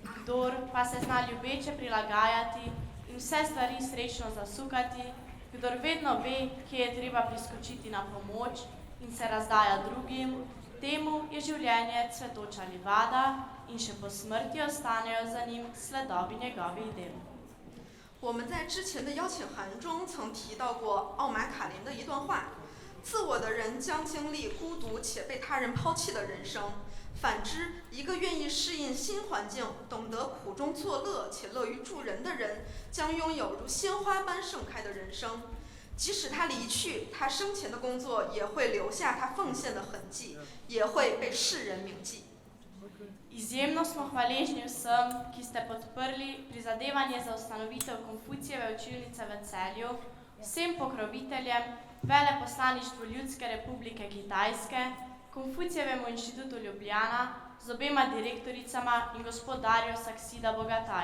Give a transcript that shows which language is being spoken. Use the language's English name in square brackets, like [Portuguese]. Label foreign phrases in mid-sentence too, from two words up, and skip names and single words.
[Slovenian] kdor pa se zna ljubeče prilagajati in vse stvari srečno zasukati, kdor vedno ve, kje je treba priskočiti na pomoč in se razdaja drugim, temu je življenje cvetoča livada in še po smrti ostanejo za njim sledovi njegovih del. [Chinese] 我们在之前的邀请函中曾提到过奥马卡林的一段话：自我的人将经历孤独且被他人抛弃的人生，反之，一个愿意适应新环境、懂得苦中作乐且乐于助人的人，将拥有如鲜花般盛开的人生。即使他离去，他生前的工作也会留下他奉献的痕迹，也会被世人铭记。 [Slovenian] Izjemno smo hvaležni vsem, ki ste podprli prizadevanje za ustanovitev Konfucijeve učilnice v Celju, vsem pokroviteljem, Veleposlaništvu Ljudske republike Kitajske, Konfucijevemu inštitutu Ljubljana, z obema direktoricama in gospodarju Saksida Bogataj.